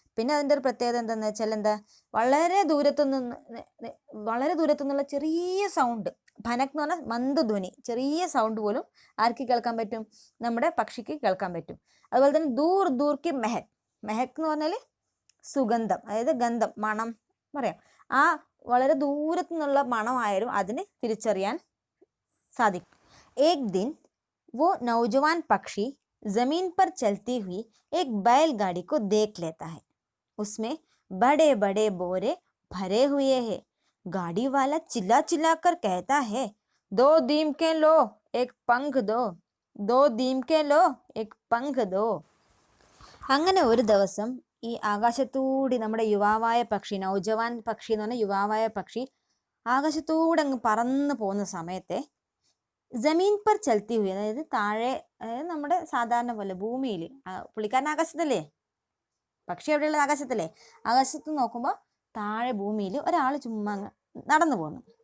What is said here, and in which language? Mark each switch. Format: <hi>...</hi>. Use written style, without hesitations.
<ml>പിന്നെ അതിൻ്റെ ഒരു പ്രത്യേകത എന്താണെന്ന് വെച്ചാൽ എന്താ, വളരെ ദൂരത്തു നിന്നുള്ള ചെറിയ സൗണ്ട്, ഭനക് എന്ന് പറഞ്ഞാൽ മന്ദധ്വനി, ചെറിയ സൗണ്ട് പോലും ആർക്ക് കേൾക്കാൻ പറ്റും, നമ്മുടെ പക്ഷിക്ക് കേൾക്കാൻ പറ്റും. അതുപോലെ തന്നെ</ml> <hi>ദൂർ ദൂർ കി മെഹക്,</hi> <ml>മെഹക് എന്ന് പറഞ്ഞാൽ സുഗന്ധം, അതായത് ഗന്ധം, മണം പറയാം. ആ വളരെ ദൂരത്തു നിന്നുള്ള മണമായാലും അതിന് തിരിച്ചറിയാൻ സാധിക്കും.</ml> <hi>एक दिन वो नौजवान पक्षी जमीन पर चलती हुई एक बैलगाड़ी को देख लेता है. उसमें बड़े बड़े बोरे भरे हुए हैं. गाड़ी वाला चिल्ला चिल्ला कर कहता है, 2 दीमके लो, एक पंख दो, 2 दीमके लो, एक पंख दो.</hi> <ml>അങ്ങനെ ഒരു ദിവസം ഈ ആകാശത്തൂടി നമ്മുടെ യുവാവായ പക്ഷി, നൗജവാൻ പക്ഷി എന്ന് പറഞ്ഞാൽ യുവാവായ പക്ഷി, ആകാശത്തൂടെ അങ്ങ് പറന്ന് പോകുന്ന സമയത്തെ</ml> <hi>ജമീൻ പർ ചലത്തി ഹുയി,</hi> <ml>അതായത് താഴെ, അതായത് നമ്മുടെ സാധാരണ പോലെ ഭൂമിയിൽ, പുള്ളിക്കാരൻ ആകാശത്തല്ലേ, പക്ഷി എവിടെയുള്ളത് ആകാശത്തല്ലേ, ആകാശത്ത് നോക്കുമ്പോൾ താഴെ ഭൂമിയിൽ ഒരാൾ ചുമ്മാ നടന്നു പോകുന്നു.</ml>